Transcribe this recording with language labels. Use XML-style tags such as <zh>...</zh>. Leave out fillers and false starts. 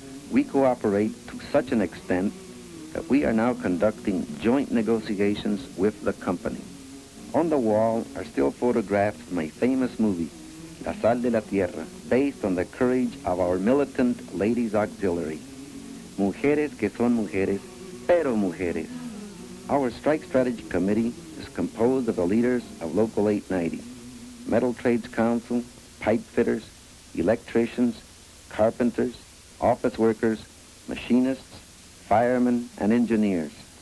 <en>We cooperate to such an extent that we are now conducting joint negotiations with the company. On the wall are still photographs of my famous movie, La Sal de la Tierra, based on the courage of our militant ladies' auxiliary.</en> <es>Mujeres que son mujeres, pero mujeres.</es> <en>Our strike strategy committee is composed of the leaders of Local 890, Metal Trades Council, pipe fitters, electricians, carpenters, office workers, machinists, firemen, and engineers.</en>